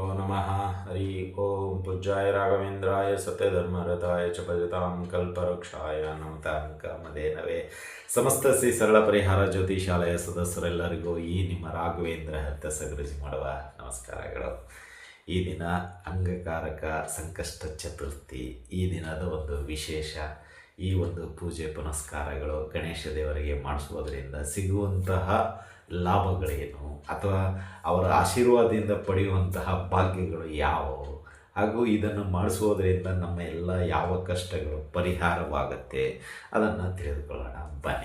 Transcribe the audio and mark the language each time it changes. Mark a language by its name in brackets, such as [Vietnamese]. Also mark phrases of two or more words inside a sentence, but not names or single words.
[Sanskrit] नमः। हरि ओम। पूज्याय राघवेंद्राय सत्यधर्मरताय च भजतां कल्पवृक्षाय नमತಾಂ ಕಾಮಧೇನವೇ. [Kannada] ಸಮಸ್ತ ಶ್ರೀ ಸರಳ ಪರಿಹಾರ ಜ್ಯೋತಿಷಾಲಯ ಸದಸ್ಯರೆಲ್ಲರಿಗೂ ಈ ನಿಮ್ಮ ರಾಘವೇಂದ್ರ ಹತ್ತಸಗರಿಸಿ ಮಾಡುವ ನಮಸ್ಕಾರಗಳು. ಈ ದಿನ ಅಂಗಕಾರಕ ಸಂಕಷ್ಟ ಚತುರ್ಥಿ. ಈ ದಿನದ ಒಂದು ವಿಶೇಷ, ಈ ಒಂದು ಪೂಜೆ ಪುನಸ್ಕಾರಗಳು ಗಣೇಶ ದೇವರಿಗೆ ಮಾಡಿಸುವುದರಿಂದ ಸಿಗುವಂತಹ ಲಾಭಗಳೇನು, ಅಥವಾ ಅವರ ಆಶೀರ್ವಾದದಿಂದ ಪಡೆಯುವಂತಹ ಭಾಗ್ಯಗಳು ಯಾವುವು, ಹಾಗೂ ಇದನ್ನು ಮಾಡಿಸುವುದರಿಂದ ನಮ್ಮ ಎಲ್ಲ ಯಾವ ಕಷ್ಟಗಳು ಪರಿಹಾರವಾಗುತ್ತೆ ಅದನ್ನು ತಿಳಿದುಕೊಳ್ಳೋಣ ಬನ್ನಿ.